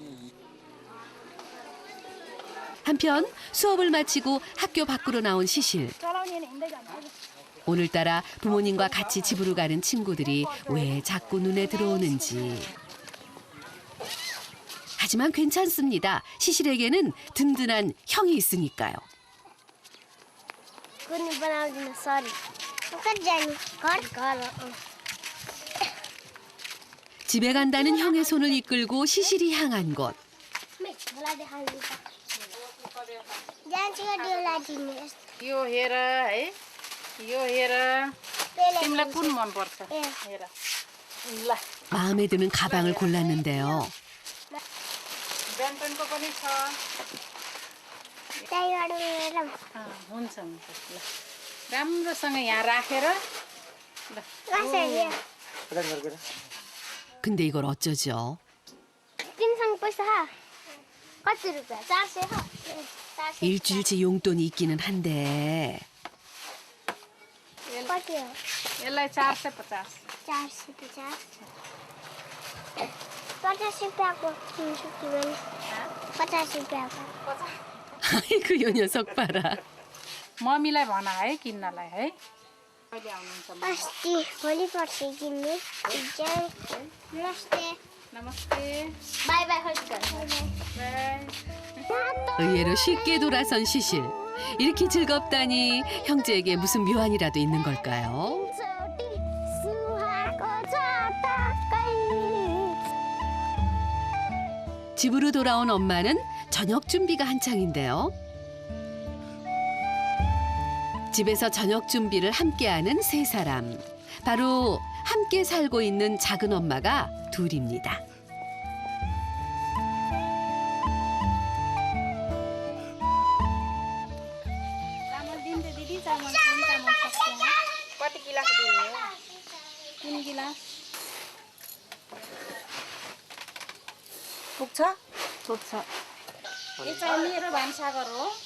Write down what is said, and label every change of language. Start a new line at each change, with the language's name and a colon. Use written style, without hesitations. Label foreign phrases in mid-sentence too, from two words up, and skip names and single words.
Korean: 한편 수업을 마치고 학교 밖으로 나온 시실. 오늘따라 부모님과 같이 집으로 가는 친구들이 왜 자꾸 눈에 들어오는지. 하지만 괜찮습니다. 시실에게는 든든한 형이 있으니까요.
Nepali: कुनै बनाउँदिन सरी कति जानु घर
Korean: 집에 간다는 형의 손을 이끌고 시실이 향한 곳.
Nepali: जान्छु डियोला दिने यो हेर है यो हेर तिमीलाई कुन मनपर्छ हेर ल
Korean: 마음에 드는 가방을 골랐는데요.
Nepali: ब्यान्टनको पनि छ त्यहीबाट हेरौँ हुन्छ हुन्छ ल राम्रोसँग यहाँ राखेर ल कसरी
Korean: 근데 이걸 어쩌죠?
Nepali: तिमीसँग पैसा कति रुपियाँ 400 हो 400
Korean: 일주일치 용돈이 있기는 한데
Nepali: कति हो यसलाई 450 450 50 रुपियाँको किन्छु कि भने 50 रुपियाँको
Korean: 아이고 요 녀석 봐라.
Nepali: मम्मीलाई भन है किन्नलाई है कहिले आउनुहुन्छ अस्ति भोलि पर्सि किन्ने नमस्ते नमस्ते बाई बाई बाई
Korean: 의외로 쉽게 돌아선 시실. 이렇게 즐겁다니 형제에게 무슨 묘안이라도 있는 걸까요? 집으로 돌아온 엄마는 저녁 준비가 한창인데요. 집에서 저녁 준비를 함께하는 세 사람. 바로 함께 살고 있는 작은 엄마가 둘입니다.
Nepali: चामल दिन्छ दिदी चामल कति गिलास दिने हो 3 गिलास पुग्छ पुग्छ यो चाहिँ मेरो भान्साघर हो